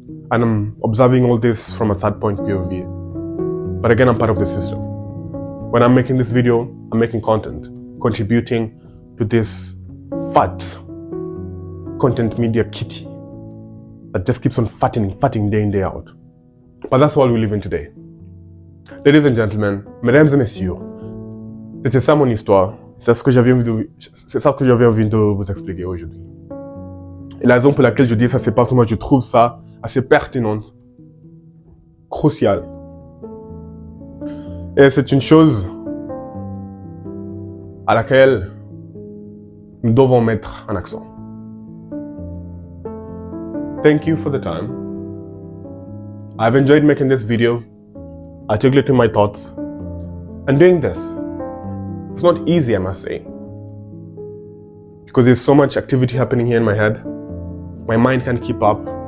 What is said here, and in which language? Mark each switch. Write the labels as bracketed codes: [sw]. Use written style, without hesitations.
[en] And I'm observing all this from a third point POV. But again, I'm part of the system. When I'm making this video, I'm making content, contributing to this fat content media kitty that just keeps on fatting day in, day out. But that's all we live in today. Ladies and gentlemen, [fr] mesdames et messieurs, c'était ça mon histoire. C'est ça que j'avais envie de vous expliquer aujourd'hui. Et la raison pour laquelle je dis ça, c'est parce que moi je trouve ça assez pertinent, crucial. Et c'est une chose à laquelle nous devons mettre un accent. [en] Thank you for the time. I've enjoyed making this video, articulating my thoughts, and doing this. It's not easy, I must say, because there's so much activity happening here in my head. My mind can't keep up.